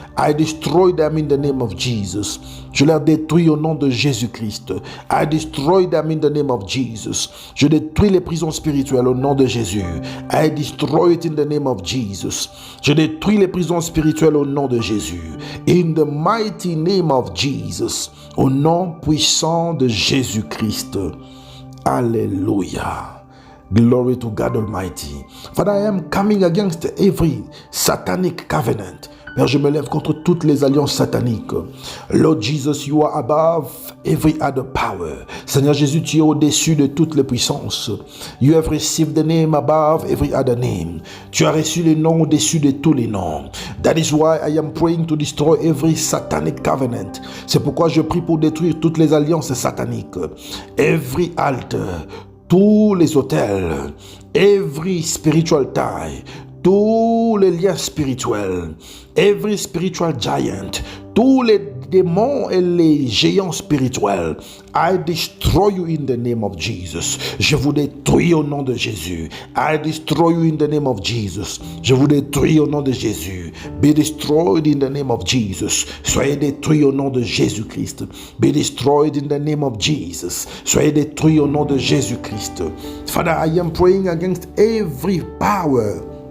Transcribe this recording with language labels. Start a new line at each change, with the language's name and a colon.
English: I destroy them in the name of Jesus.
French: Je les détruis au nom de Jésus-Christ.
English: I destroy them in the name of Jesus.
French: Je détruis les prisons spirituelles au nom de Jésus.
English: I destroy it in the name of Jesus.
French: Je détruis les prisons spirituelles au nom de Jésus.
English: In the mighty name of Jesus.
French: Au nom puissant de Jésus-Christ. Alléluia.
English: Glory to God Almighty. Father, I am coming against every satanic covenant.
French: Père, je me lève contre toutes les alliances sataniques.
English: Lord Jesus, you are above every other power.
French: Seigneur Jésus, tu es au-dessus de toutes les puissances.
English: You have received the name above every other name.
French: Tu as reçu le nom au-dessus de tous les noms.
English: That is why I am praying to destroy every satanic covenant.
French: C'est pourquoi je prie pour détruire toutes les alliances sataniques.
English: Every altar,
French: tous les autels,
English: every spiritual tie,
French: tous les liens spirituels,
English: every spiritual giant,
French: tous les démons et les géants spirituels,
English: I destroy you in the name of Jesus.
French: Je vous détruis au nom de Jésus.
English: I destroy you in the name of Jesus.
French: Je vous détruis au nom de Jésus.
English: Be destroyed in the name of Jesus.
French: Soyez détruits au nom de Jésus-Christ.
English: Be destroyed in the name of Jesus.
French: Soyez détruits au nom de Jésus-Christ.
English: Father, I am praying against every power.